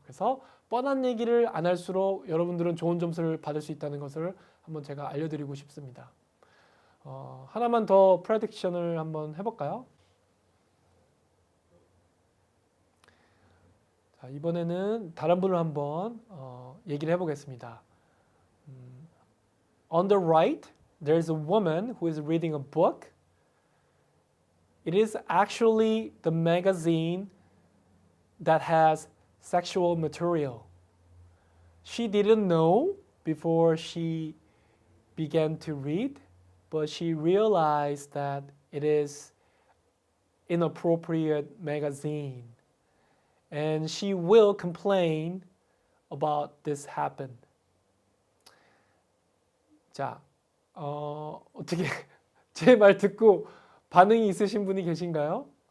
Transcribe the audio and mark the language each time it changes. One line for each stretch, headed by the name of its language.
Korean: 그래서 뻔한 얘기를 안 할수록 여러분들은 좋은 점수를 받을 수 있다는 것을 한번 제가 알려드리고 싶습니다. 하나만 더 프레딕션을 한번 해볼까요? 자, 이번에는 다른 분을 한번 얘기를 해보겠습니다.
English: On the right, there's a woman who is reading a book. It is actually the magazine that has sexual material. She didn't know before she began to read, but she realized that it is inappropriate magazine. And she will complain about this happen.
Korean: 자, 어떻게 제 말 듣고 반응이 있으신 분이 계신가요?